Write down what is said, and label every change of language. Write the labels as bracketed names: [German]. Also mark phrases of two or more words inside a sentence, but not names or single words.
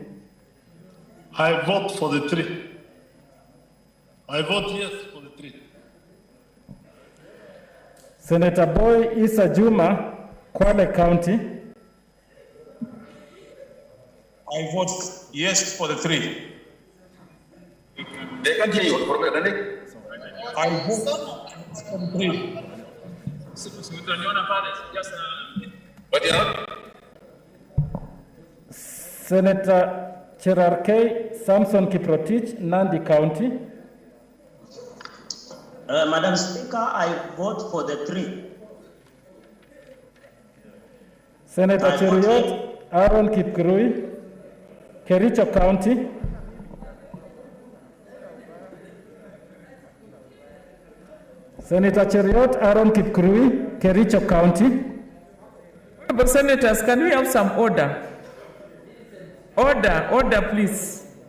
[English] I vote for the 3. I vote yes for the 3. Senator Boy Issa Juma, Kwale County. I vote yes for the 3. They can't hear you. I vote for the 3. Senator Cherarkei Samson Kiprotich, Nandi County. Madam Speaker, I vote for the 3. Senator Cheruiyot Aaron Kipkurui, Kericho County. Senator Cheruiyot Aaron Kipkurui, Kericho County. But senators, can we have some order? Order, please.